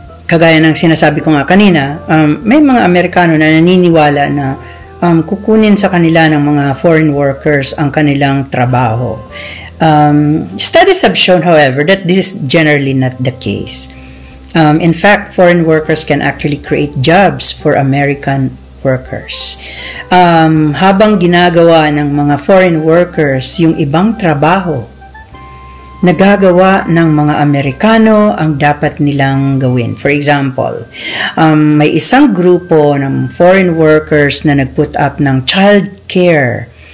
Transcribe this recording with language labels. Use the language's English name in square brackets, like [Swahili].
[Filipino] Kagaya ng sinasabi ko nga kanina, may mga Amerikano na naniniwala na kukunin sa kanila ng mga foreign workers ang kanilang trabaho. [English] Studies have shown, however, that this is generally not the case. In fact, foreign workers can actually create jobs for American workers. [Filipino] Habang ginagawa ng mga foreign workers yung ibang trabaho, nagagawa ng mga Amerikano ang dapat nilang gawin. For example, may isang grupo ng foreign workers na nag-put up ng child care.